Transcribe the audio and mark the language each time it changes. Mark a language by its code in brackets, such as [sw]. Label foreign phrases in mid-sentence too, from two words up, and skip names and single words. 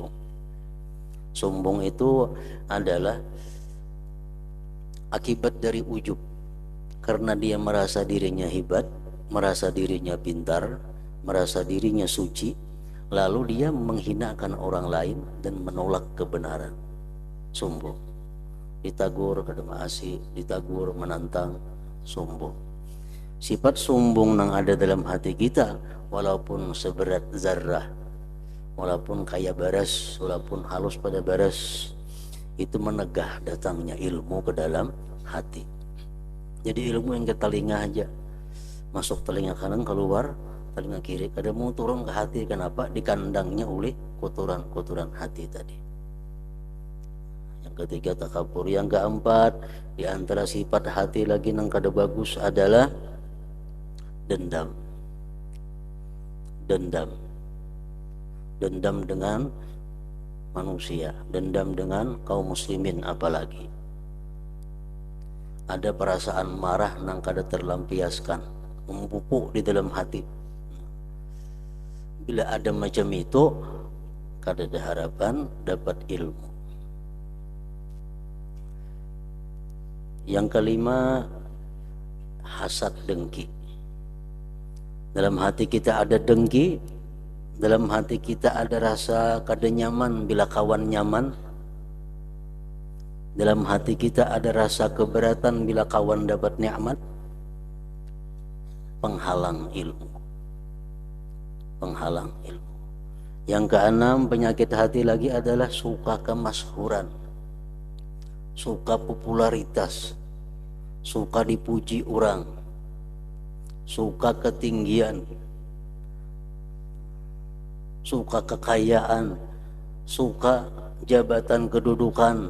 [id] Sombong itu adalah akibat dari ujub. Karena dia merasa dirinya hebat, merasa dirinya pintar, merasa dirinya suci, lalu dia menghinakan orang lain dan menolak kebenaran. Sombong. [bjn] Ditagur kada maasi, ditagur menantang, sombong. [id] Sifat sombong yang ada dalam hati kita, walaupun seberat zarrah, walaupun [bjn] kaya baras, [id] walaupun halus pada baras, itu menegah datangnya ilmu ke dalam hati. Jadi ilmu yang ke telinga aja, masuk telinga kanan, keluar telinga kiri, kada mau turun ke hati. Kenapa? Dikandangnya oleh kotoran-kotoran hati tadi. Yang ketiga takabur. Yang keempat, di antara sifat hati lagi yang kada bagus adalah dendam. Dendam dengan manusia, dendam dengan kaum muslimin apalagi. Ada perasaan marah [bjn] nang kada [id] terlampiaskan, membupuk di dalam hati. Bila ada macam itu, kada ada harapan dapat ilmu. Yang kelima, hasad dengki. Dalam hati kita ada dengki, dalam hati kita ada rasa kada nyaman bila kawan nyaman, dalam hati kita ada rasa keberatan bila kawan dapat nikmat. Penghalang ilmu. Yang keenam, penyakit hati lagi adalah suka kemasyhuran, suka popularitas, suka dipuji orang, suka ketinggian, suka kekayaan, suka jabatan kedudukan.